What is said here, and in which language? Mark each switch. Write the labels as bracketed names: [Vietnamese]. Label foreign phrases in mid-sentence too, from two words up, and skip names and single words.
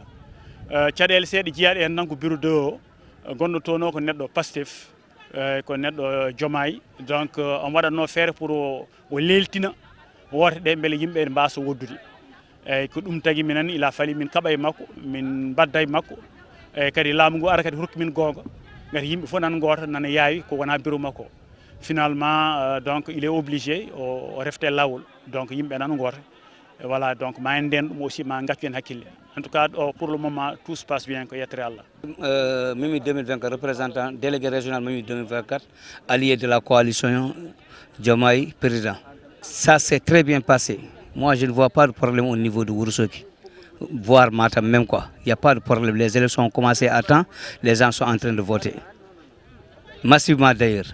[Fula] Caɗele seeɗa jiyaɗe en tan ko bureau 2 o gonɗo toon o ko neɗɗo Pastef ko neɗɗo Diomaye, donc on waɗatno feere pour o leltina woto ɗe beele yimɓe ne mbasa woddude. Eyyi ko ɗum tagui minen ila faali min kaɓa e makko min badda e makko, eyyi kadi laamu ngu ara kadi hokki min gonga gati yimɓe fof nan goto nana yaawi ko wona bureau makko. [French] Finalement donc il est obligé [Fula] o refte lawol, donc yimɓe nan goto. [French] Voilà, donc [Fula] ma nden ɗum aussi ma gaccu hen hakkille. [French] En tout cas pour le moment tout se passe bien [Fula] ko yettere Allah. [French] Mimi 2024 représentant délégué régional Mimi 2024, allié de la coalition Diomaye président. Ça s'est très bien passé. Moi je ne vois pas de problème au niveau de Ourossogui, voire Matam même quoi. Il n'y a pas de problème. Les élections ont commencé à temps, les gens sont en train de voter. Massivement d'ailleurs.